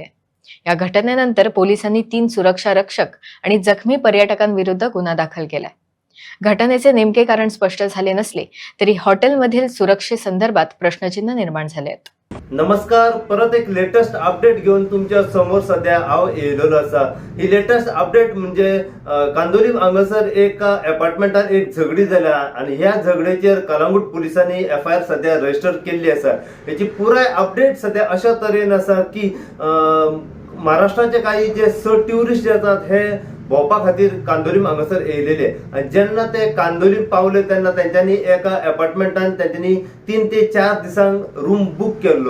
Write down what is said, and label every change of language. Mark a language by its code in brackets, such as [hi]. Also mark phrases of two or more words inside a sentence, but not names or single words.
[mr] या घटनेनंतर पोलिसांनी 3 सुरक्षा रक्षक आणि जखमी पर्यटकांविरुद्ध गुन्हा दाखल केलाय. घटनेचे नेमके कारण स्पष्ट झाले नसले तरी हॉटेलमधील सुरक्षेसंदर्भात प्रश्नचिन्ह निर्माण झाले आहेत. [kok] नमस्कार, परत एक [en] latest update [kok] घेऊन तुमच्या समोर सध्या येयलेलो असा. ही [en] latest update [kok] म्हणजे कांदोली हांगासर एका अपार्टमेंटात एक झगडी जाल्या आणि ह्या झगडेचेर कलंगूट पोलिसांनी FIR सध्या रजिस्टर केल्ली आसा. याची पुराय अपडेट सध्या अशा तरेन आसा की महाराष्ट्राचे काही जे ट्युरिस्ट येतात हे भोवपा खातीर कांदोलीम हांगासर येयलेले आणि जेन्ना ते कांदोलीम पावले तेन्ना तेंच्यांनी एका अपार्टमेंटान तेंच्यांनी 3 ते 4 दिसांक [en] room book [kok] केल्लो.